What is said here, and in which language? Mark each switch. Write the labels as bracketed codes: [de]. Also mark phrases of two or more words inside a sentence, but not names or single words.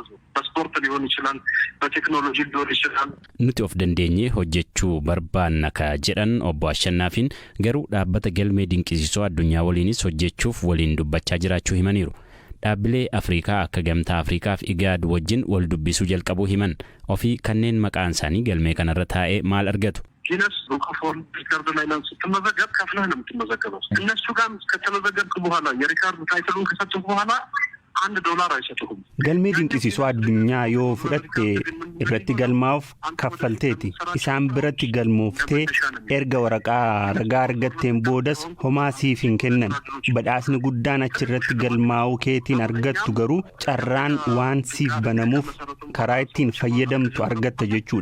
[om] Nuti of dandeenyee hojjechuu barbaanna ka jedhan obbo Ashannaafiin garuu dhaabbata galmee dinqisiisoo addunyaa waliinis hojjechuuf waliin dubbachaa jiraachuu himaniiru. Dhaabbilee Afrikaa akka gamtaa Afrikaa fi IGAD wajjin wal dubbisuu jalqabuu himan. Ofii kanneen maqaan isaanii galmee kanarra taa'ee maal argatu? [am] ጊነስ ቡክፎን ሪከርድ ላይ ነው ስትመዘገብ ከፍለህ ነው የምትመዘገበው። እነሱ ጋር ከተመዘገብክ በኋላ የሪከርድ ታይትሉን ከሰጡህ በኋላ $1 አይሰጡህም። [om] galmee dinqisiisoo addunyaa yoo fudhatte irratti galmaa'uuf kaffalteeti. Isaan biratti galmooftee erga waraqaa ragaa argatteen boodas homaa siif hin kennan. Badhaasni guddaan achirratti galmaa'uu keetiin argattu garuu carraan waan siif banamuuf karaa ittiin fayyadamtu argatta jechuudha.